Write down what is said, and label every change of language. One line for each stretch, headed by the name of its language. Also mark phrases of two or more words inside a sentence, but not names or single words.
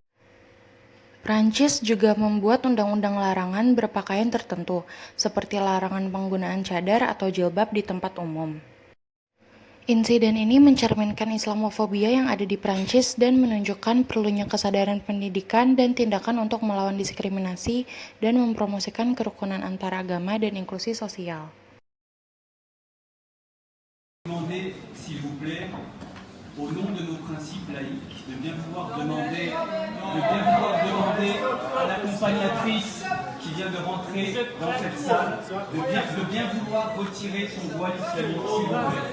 Indonesian: Prancis juga membuat undang-undang larangan berpakaian tertentu, seperti larangan penggunaan cadar atau jilbab di tempat umum. Insiden ini mencerminkan Islamofobia yang ada di Prancis dan menunjukkan perlunya kesadaran pendidikan dan tindakan untuk melawan diskriminasi dan mempromosikan kerukunan antara agama dan inklusi sosial.
French: S'il vous plaît, au nom de nos principes laïques, de bien vouloir demander à l'accompagnatrice qui vient de rentrer dans cette salle de bien vouloir retirer son voile islamique, s'il vous plaît.